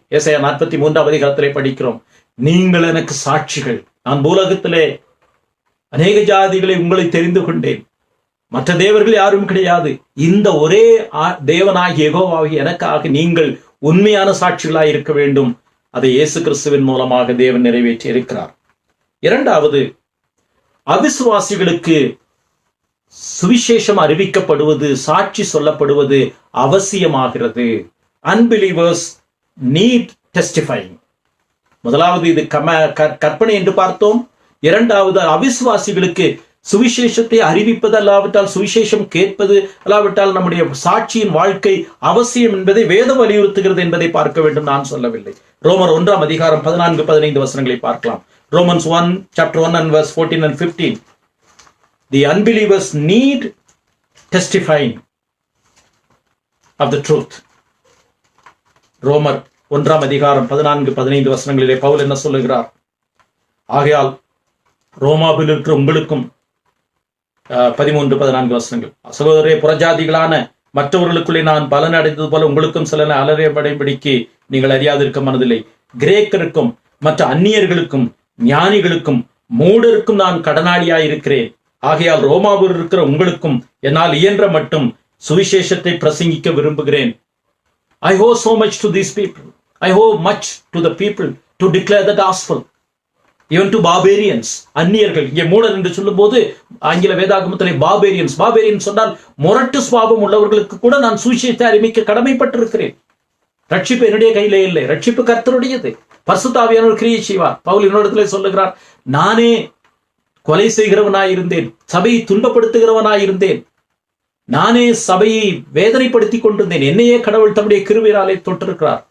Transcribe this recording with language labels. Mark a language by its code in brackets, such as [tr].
[ta] ஏசாயா 43ஆம் அதிகாரத்திலே படிக்கிறோம், நீங்கள் எனக்கு சாட்சிகள், நான் பூலகத்திலே அநேக ஜாதிகளை உங்களை தெரிந்து கொண்டேன், மற்ற தேவர்கள் யாரும் கிடையாது, இந்த ஒரே தேவனாகிய யெகோவாகிய எனக்காக நீங்கள் உண்மையான சாட்சிகளாய் இருக்க வேண்டும். அதை இயேசு கிறிஸ்துவின் மூலமாக தேவன் நிறைவேற்றி இருக்கிறார். இரண்டாவது, அவிசுவாசிகளுக்கு சுவிசேஷம் அறிவிக்கப்படுவது, சாட்சி சொல்லப்படுவது அவசியமாகிறது. [en] Unbelievers need testifying. [ta] முதலாவது இது கற்பனை என்று பார்த்தோம். இரண்டாவது, அவிசுவாசிகளுக்கு சுவிசேஷத்தை அறிவிப்பது அல்லாவிட்டால் சுவிசேஷம் கேட்பது அல்லாவிட்டால் நம்முடைய சாட்சியின் வாழ்க்கை அவசியம் என்பதை வேதம் வலியுறுத்துகிறது என்பதை பார்க்க வேண்டும். நான் சொல்லவில்லை. ரோமர் 1ஆம் அதிகாரம் 14-15 வசனங்களை பார்க்கலாம். [en] Romans 1 chapter 1 and verse 14 and 15. The unbelievers need testifying of the truth. [ta] ரோமர் 1ஆம் அதிகாரம் 14-15 வசனங்களிலே பவுல் என்ன சொல்லுகிறார்? ஆகையால் ரோமாவில் இருக்கிற உங்களுக்கும் 13-14 வசனங்கள், சகோதரரே, புறஜாதிகளான மற்றவர்களுக்குள்ளே நான் பலன் அடைந்தது போல உங்களுக்கும் சில அலறையபடிக்கு நீங்கள் அறியாதிருக்க மனதில்லை. கிரேக்கருக்கும் மற்ற அந்நியர்களுக்கும் ஞானிகளுக்கும் மூடருக்கும் நான் கடனாளியாயிருக்கிறேன். ஆகையால் ரோமாவில் இருக்கிற உங்களுக்கும் என்னால் இயன்ற மட்டும் சுவிசேஷத்தை பிரசங்கிக்க விரும்புகிறேன். [en] I owe so much to these people. I owe much to the people to declare the gospel. Even to barbarians, அந்நியர்கள். [ta] இங்கே மூடர் என்று சொல்லும் போது ஆங்கில வேதாகமத்திலே பாபேரியன்ஸ் சொன்னால் முரட்டு சுபாவம் உள்ளவர்களுக்கு கூட நான் சுவிசேஷத்தை அறிவிக்க கடமைப்பட்டிருக்கிறேன். ரட்சிப்பு என்னுடைய கையிலே இல்லை, ரட்சிப்பு கர்த்தருடையது. பரிசுத்த ஆவியானவர் கிரியை செய்வார். பவுல் இன்னொரு சொல்லுகிறார், நானே கொலை செய்கிறவனாயிருந்தேன், சபையை துன்பப்படுத்துகிறவனாயிருந்தேன், நானே சபையை வேதனைப்படுத்திக் கொண்டிருந்தேன், என்னையே கடவுள் தம்முடைய கிருபையாலே தொட்டிருக்கிறார்.